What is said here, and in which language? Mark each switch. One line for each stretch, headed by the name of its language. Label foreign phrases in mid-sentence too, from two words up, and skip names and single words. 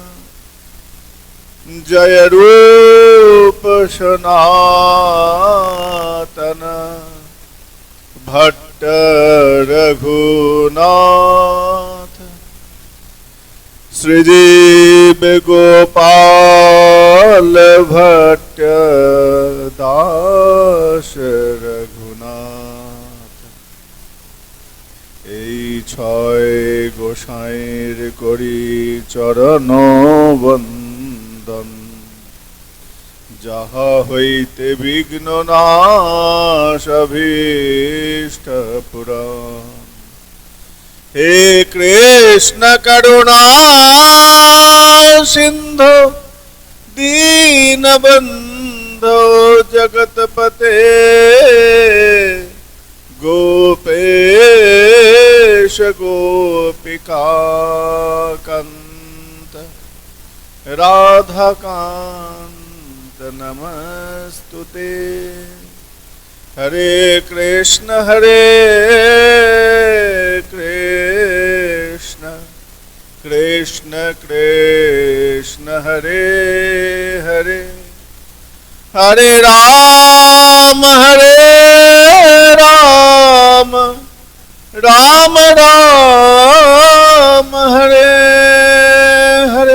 Bangla: जय रूप सनातन भट्ट रघुनाथ श्रीजीव गोपाल भट्ट दास रघुनाथ। এই ছয় গোসাইর করি চরণ বন্দন যাহা হইতে বিঘ্ন নাশ অভীষ্ট পুরাণ।
Sanskrit: हे कृष्ण करुणा सिंधु दीनबंधो जगतपते गोपेश गोपिका कांत राधाकांत नमस्तुते। हरे कृष्ण कृष्ण कृष्ण हरे हरे हरे राम राम राम हरे हरे।